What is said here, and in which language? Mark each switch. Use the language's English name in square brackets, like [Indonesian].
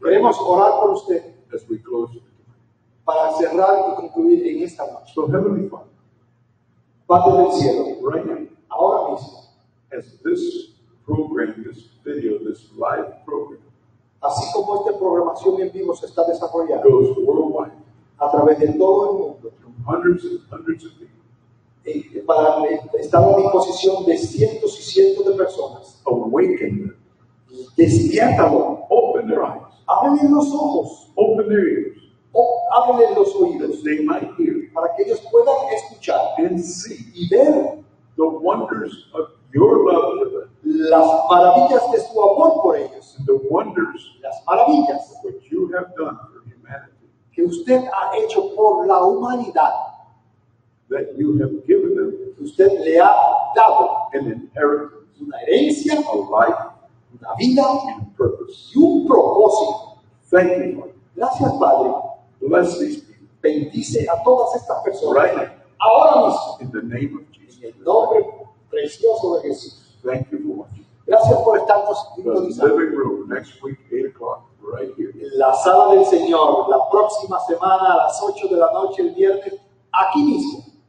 [Spanish] Queremos orar por usted [English] as we close it. [Spanish] para cerrar y concluir en esta noche. [English] So Heavenly Father, [Spanish] Padre del cielo, [English] right now, [Spanish] ahora mismo, [English] as this program, this video, this live program [Spanish] así como esta programación en vivo se está desarrollando [English] goes worldwide [Spanish] a través de todo el mundo, [English] from hundreds and hundreds of people, [Spanish] está a la disposición de cientos y cientos de personas. [English] awaken them, [Spanish] Despiértalo, [English] open their eyes, [Spanish] ábrenle los ojos, [English] open their ears, [Spanish] ábrenle los [English] that [Spanish] oídos, [English] they might hear [Spanish] para que ellos puedan escuchar [English] and see [Spanish] y ver [English] the wonders of your love for them, [Spanish] las maravillas de su amor por ellos, [English] and the wonders [Spanish] las maravillas [English] of what you have done for humanity, [Spanish] que usted ha hecho por la humanidad, [English] that you have given them [Spanish] que usted le ha dado [English] an inheritance, [Spanish] una herencia, [English] a life, [Spanish] una vida [English] and purpose. [Spanish] y un propósito. [English] Thank you, Lord. [Spanish] Gracias, Padre. [English] Bless these people [Spanish] Bendice a todas estas personas [English] right now [Spanish] ahora mismo [English] in the name of [Spanish] en [English] Jesus. [Spanish] el nombre precioso de Jesús. [English] Thank you for watching. [Spanish] Gracias por estarnos [English] The [Spanish] sintonizando. [English] living room next week, 8 o'clock, right here. [Spanish] En la sala del Señor, la próxima semana a las 8 de la noche, el viernes, aquí mismo.